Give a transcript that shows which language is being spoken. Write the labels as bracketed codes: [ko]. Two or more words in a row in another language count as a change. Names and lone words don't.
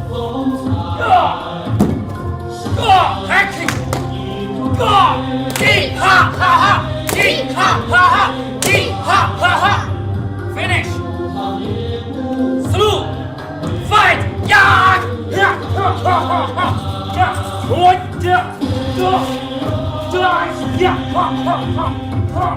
[en] Go! Go! Go! ha ha ha! Yee ha ha ha! Yee ha ha ha! Finish! Salute! Fight! Yeah! Yeah! Ha ha ha ha! Yeah! What? Yeah! Yeah! Ha ha ha! Ha!